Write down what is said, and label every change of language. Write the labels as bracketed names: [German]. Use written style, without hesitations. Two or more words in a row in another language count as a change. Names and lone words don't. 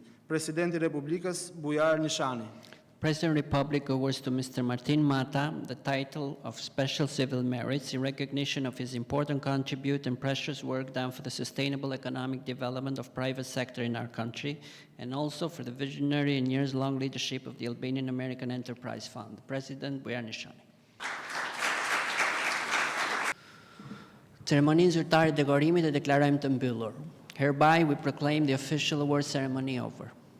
[Albanian] Presidenti i Republikës Bujar Nishani. [English] President Republic awards to Mr. Martin Mata the title of Special Civil Merits in recognition of his important contribution and precious work done for the sustainable economic development of private sector in our country and also for the visionary and years-long leadership of the Albanian American Enterprise Fund. [Albanian] President Bujar Nishani. Ceremoninë zyrtare të dekorimit e deklarojmë të mbyllur. [English] Hereby we proclaim the official award ceremony over.